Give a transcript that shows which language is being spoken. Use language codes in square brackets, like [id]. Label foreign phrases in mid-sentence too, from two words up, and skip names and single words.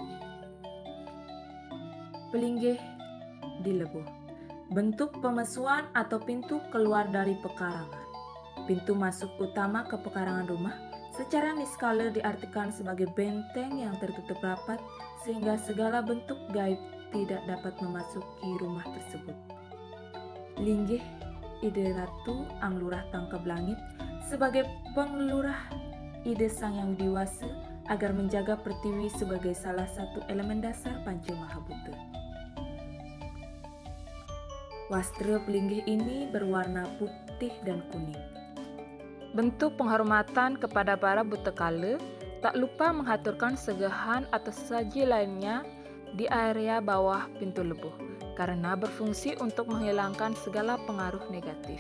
[id] Pelinggih di Lebuh, bentuk pemesuan atau pintu keluar dari pekarangan. Pintu masuk utama ke pekarangan rumah secara niskala diartikan sebagai benteng yang tertutup rapat sehingga segala bentuk gaib tidak dapat memasuki rumah tersebut. Linggih ide Ratu Anglurah Tangkab Langit sebagai pengelurah ide Sangyang Widiwasa agar menjaga pertiwi sebagai salah satu elemen dasar Panca Mahabhuta. Wastra pelinggih ini berwarna putih dan kuning. Bentuk penghormatan kepada para Buta Kala, tak lupa menghaturkan segahan atau sesaji lainnya di area bawah pintu lebuh, karena berfungsi untuk menghilangkan segala pengaruh negatif.